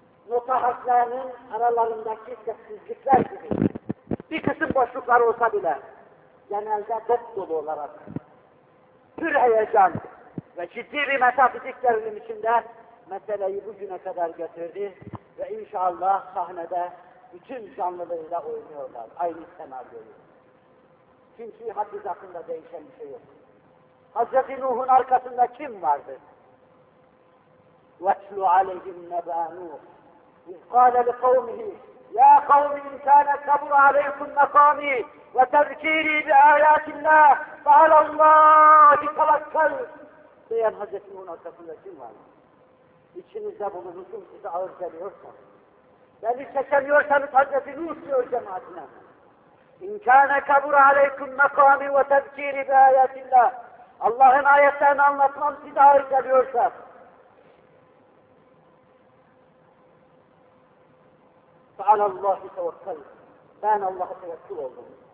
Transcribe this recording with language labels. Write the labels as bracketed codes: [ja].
[tr] nota harflerinin aralarındaki sessizlikler gibi bir kısım boşluklar olsa bile genelde dop dolu olarak pür heyecan ve ciddi bir metafizik terim içinde meseleyi bugüne kadar getirdi ve inşallah sahnede bütün canlılığıyla oynuyorlar aynı senaryoyu. Çünkü hadis hakkında değişen bir şey yok. Hazreti Nuh'un arkasında kim vardı? [ar] وَاتْلُ عَلَيْهِمْ نَبَا نُوحٍ إذ قال لقومه يا قوم إن كان كبر عليكم مقامي وتذكيري بآيات الله فعلى الله توكل [tr] diyen Hazreti Nuh'un arkasında kim var? İçinizde bulunursun size ağır geliyorsa beni çekemiyorsanız Hazreti Nuh diyor cemaatine [ar] إن كان كبر عليكم مقامي وتذكيري بآيات الله [tr] Allah'ın ayetlerini anlatmam size ağır geliyorsa [ar] فَعَلَى اللّٰهِ تَوَكَّلْ [tr] Ben Allah'a tevekkül oldum.